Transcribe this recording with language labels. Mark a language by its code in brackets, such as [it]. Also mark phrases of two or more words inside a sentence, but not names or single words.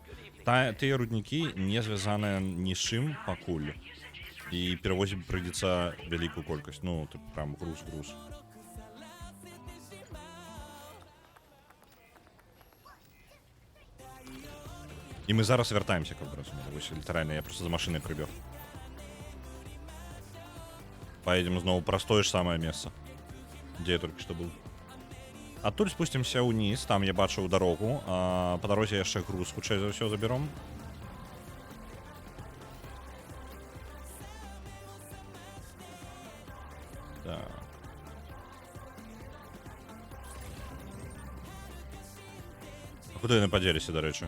[be] Тыя руднікі не звязаны ні з чым пакуль. І [ru] перевозить придется [be] вялікую колькасць. [ru] Ну, ты прям груз. [be] І мы зараз вяртаемся, [ru] как бы [be] разумелі. Вось літаральна я просто [ru] за машиной [be] прыбег. [ru] Поедем снова про то же самое место, где я только что был. Оттуда спустимся вниз, там я бачу дорогу, по дороге [be] яшчэ груз хутчэй за ўсё [ru] заберем. [be] Так. А куды яны падзеліся, дарэчы?